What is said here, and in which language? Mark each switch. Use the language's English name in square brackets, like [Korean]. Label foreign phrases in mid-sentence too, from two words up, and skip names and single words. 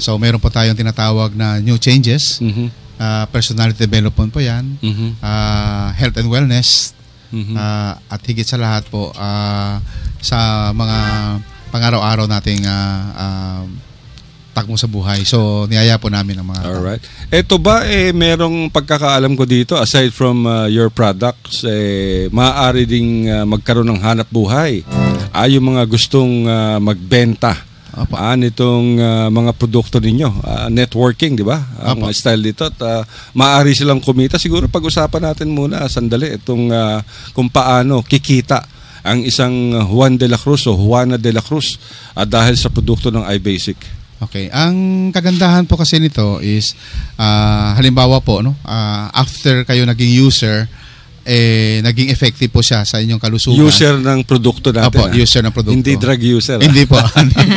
[Filipino] So meron po tayong tinatawag na [English] new changes, personality development [Filipino] po yan, [English] health and wellness, [Filipino] at higit sa lahat po sa mga pang-araw-araw nating takbo sa buhay. So niyaya po namin ang mga Alright. Ito ba merong pagkakaalam ko dito, [English] aside from your products, [Filipino] maaari ding magkaroon ng hanap buhay. Yung mga gustong magbenta nitong mga produkto ninyo, networking, di ba? Ang style dito. At maaari silang kumita. Siguro pag-usapan natin muna sandali itong kung paano kikita ang isang Juan de la Cruz o Juana de la Cruz dahil sa produkto ng iBasic. Okay. Ang kagandahan po kasi nito is halimbawa po after kayo naging user, naging effective po siya sa inyong kalusugan. User ng produkto natin. User ng produkto. Hindi [English] drug user. [Filipino] Hindi po. Hindi po.